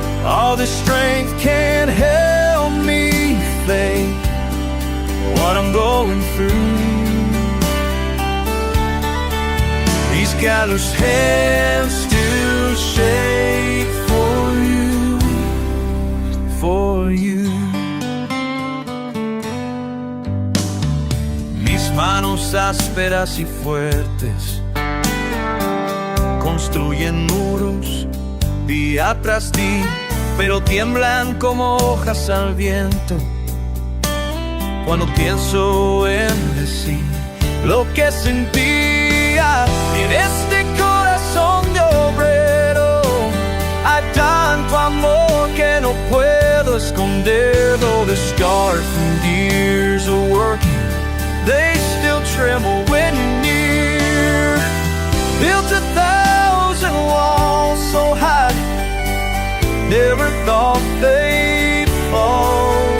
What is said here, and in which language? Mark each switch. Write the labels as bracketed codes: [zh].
[en] All this strength can't help me fake what I'm going through. These calloused hands still shake for you, for you. [es] Mis manos ásperas y fuertes construyen muros día tras día, pero tiemblan como hojas al viento cuando pienso en decir lo que sentía. En este corazón de obrero hay tanto amor que no puedo esconder. [en] Though the scars from years of working, they still tremble when you're near. Built 1,000 walls so high, never thought they'd fall.